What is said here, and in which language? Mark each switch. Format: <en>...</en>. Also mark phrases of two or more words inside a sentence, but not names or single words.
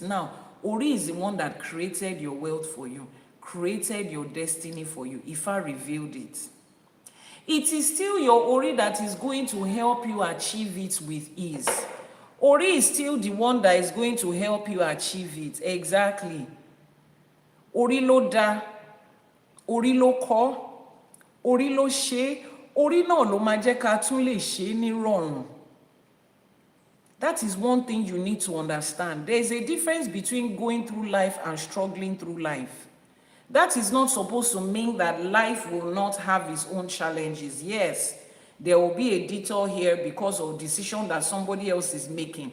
<en>Now, Ori is the one that created your wealth for you, created your destiny for you. Ifá revealed it. It is still your Ori that is going to help you achieve it with ease. Ori is still the one that is going to help you achieve it. Exactly.</en> <yo>Ori lo da, Ori lo ko, Ori lo ṣe, Ori náà ló máa jẹ́ ká tún lè ṣe ní rọ̀rùn.</yo> <en>That is one thing you need to understand. There is a difference between going through life and struggling through life. That is not supposed to mean that life will not have its own challenges. Yes, there will be a detour here because of decision that somebody else is making.</en>